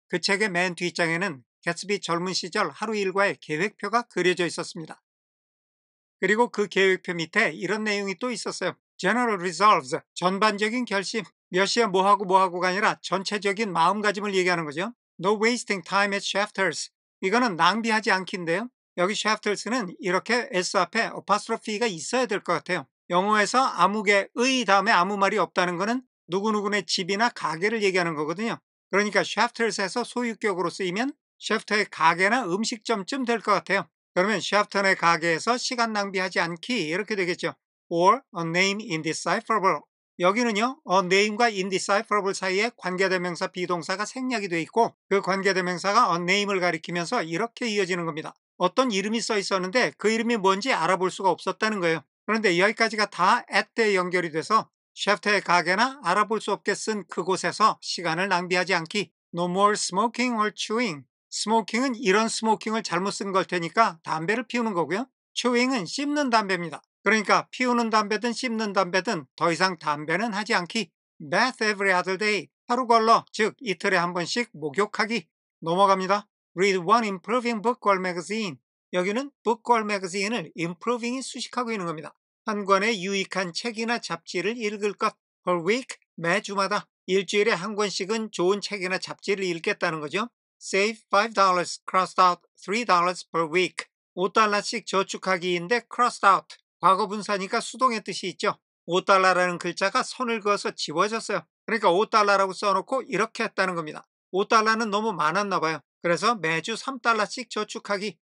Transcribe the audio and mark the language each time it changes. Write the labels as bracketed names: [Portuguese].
[Korean] 그 책의 맨 뒷장에는 개츠비 젊은 시절 하루 일과의 계획표가 그려져 있었습니다. 그리고 그 계획표 밑에 이런 내용이 또 있었어요. [English] General resolves, [Korean] 전반적인 결심, 몇 시에 뭐하고가 아니라 전체적인 마음가짐을 얘기하는 거죠. [English] No wasting time at Shafters. [Korean] 이거는 낭비하지 않기인데요. 여기 Shafters는 이렇게 S 앞에 apostrophe가 있어야 될 것 같아요. 영어에서 아무개의 다음에 아무 말이 없다는 거는 누구누구네 집이나 가게를 얘기하는 거거든요. 그러니까 Shafters에서 소유격으로 쓰이면 셰프터의 가게나 음식점쯤 될 것 같아요. 그러면 셰프턴의 가게에서 시간 낭비하지 않기 이렇게 되겠죠. [English] Or a name indecipherable. [Korean] 여기는요, a name과 indecipherable 사이에 관계대명사 비동사가 생략이 돼 있고 그 관계대명사가 a name을 가리키면서 이렇게 이어지는 겁니다. 어떤 이름이 써 있었는데 그 이름이 뭔지 알아볼 수가 없었다는 거예요. 그런데 여기까지가 다 at에 연결이 돼서 셰프터의 가게나 알아볼 수 없게 쓴 그곳에서 시간을 낭비하지 않기. [English] No more smoking or chewing. [Korean] 스모킹은 이런 스모킹을 잘못 쓴 걸 테니까 담배를 피우는 거고요. chewing은 씹는 담배입니다. 그러니까 피우는 담배든 씹는 담배든 더 이상 담배는 하지 않기. [English] bath every other day. [Korean] 하루 걸러, 즉 이틀에 한 번씩 목욕하기. 넘어갑니다. [English] read one improving book or magazine. [Korean] 여기는 [English] book or magazine [Korean] 을 improving이 수식하고 있는 겁니다. 한 권의 유익한 책이나 잡지를 읽을 것. [English] per week, [Korean] 매주마다. 일주일에 한 권씩은 좋은 책이나 잡지를 읽겠다는 거죠. [English] Save $5, crossed out $3 per week. [Korean] $5씩 저축하기인데 [English] crossed out. [Korean] 과거 분사니까 수동의 뜻이 있죠. $5라는 글자가 선을 그어서 지워졌어요. 그러니까 $5라고 써놓고 이렇게 했다는 겁니다. $5는 너무 많았나 봐요. 그래서 매주 $3씩 저축하기.